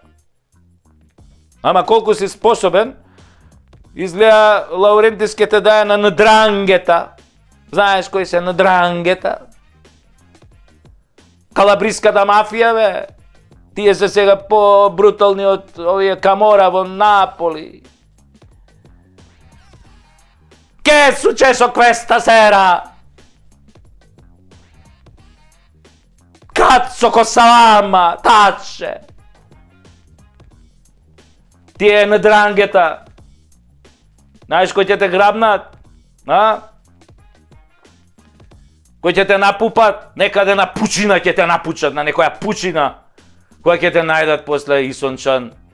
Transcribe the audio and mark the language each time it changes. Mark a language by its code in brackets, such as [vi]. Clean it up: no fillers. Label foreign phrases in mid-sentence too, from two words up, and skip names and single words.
[mk] Ама колку си способен, изгледа Лаурентис ке те даде на Ндрангета. Знаеш кој се Ндрангета? Калабриската мафија, бе. Тие се сега по-брутални од овие Камора во Наполи. [it] Che è successo questa sera? Cazzo Kossavama, tacce! [mk] Тие Ндрангета. Знаеш кој ќе те грабнат? Кој ќе те напупат? Некаде на пучина ќе те напучат, на некоја пучина. Која ќе те најдат после Исончан?